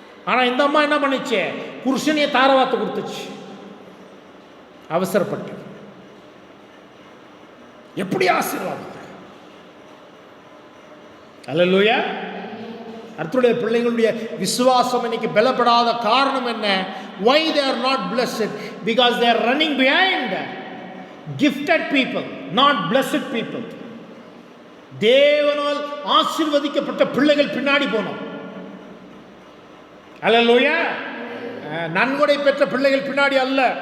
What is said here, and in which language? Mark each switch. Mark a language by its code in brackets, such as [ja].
[ta] ஆனால் இந்த அம்மா என்ன பண்ணிச்சு? புருஷனையே தாரவாத்து கொடுத்துச்சு. அவசரப்பட்டு எப்படி ஆசீர்வாதம்! அல்லேலூயா. அர்த்தருடைய பிள்ளைகளுடைய விசுவாசம் இன்னைக்கு பலப்படாத காரணம் என்ன? [en] Why they are not blessed? Because they are running behind gifted people, not blessed people. [ta] தேவனால் ஆசீர்வதிக்கப்பட்ட பிள்ளைகள் பின்னாடி போனோம். அல்லேலூயா. நன்கொடை பெற்ற பிள்ளைகள் பின்னாடி அல்ல.